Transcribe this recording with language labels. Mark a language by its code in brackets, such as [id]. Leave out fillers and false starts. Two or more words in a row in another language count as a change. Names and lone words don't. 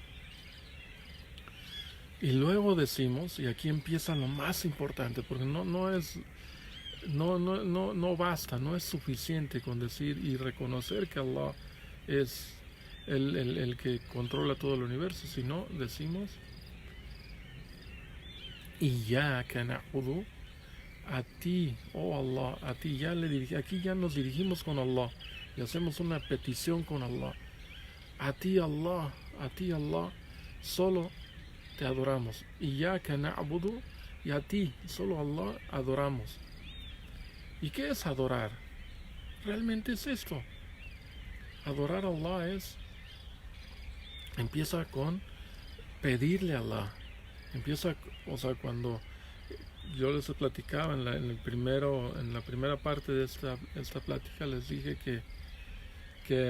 [es] Y luego decimos, y aquí empieza lo más importante, porque no basta, no es suficiente con decir y reconocer que Allah es el que controla todo el universo, sino decimos [ar] إياك نعبد, [es] a ti, oh Allah, a ti aquí ya nos dirigimos con Allah y hacemos una petición con Allah. A ti Allah, solo te adoramos. [ar] إياك نعبد, [es] y a ti, solo Allah, adoramos. ¿Y qué es adorar? Realmente es esto. Adorar a Allah empieza con pedirle a Allah. Cuando yo les platicaba en la primera parte de esta plática, les dije que